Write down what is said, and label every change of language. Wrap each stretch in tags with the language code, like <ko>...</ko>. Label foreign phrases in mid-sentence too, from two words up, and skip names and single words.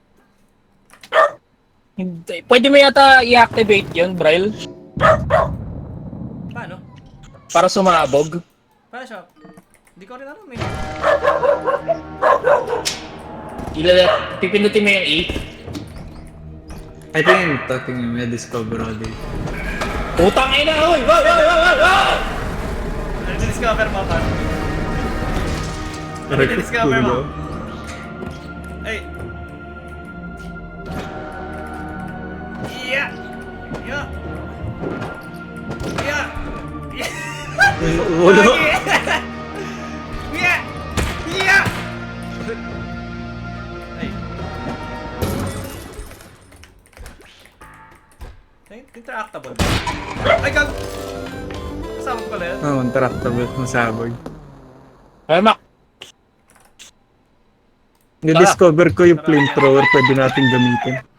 <tl>Hindi. Pwede mo yata i-activate yun, Braille? Paano? Para sumabog. Paano siya? Hindi ko rin alam eh. Pipindutin mo yung E.</tl> <en>I think</en> <tl>tingin may discover ako dito. Putang ina! Uy! Wow! Discover mo pa. Discover mo. Ay.</tl> <en>Yeah! Yeah! Yeah!</en> <tl>Ulo.</tl> <en>Yeah! Yeah!</en> <tl>Ay. Interactable. Ay, gag! Kasama ko pala yun. Oo, interactable. Masabog. Ay, Mac! Na-discover ko yung flamethrower pwede natin gamitin.</tl>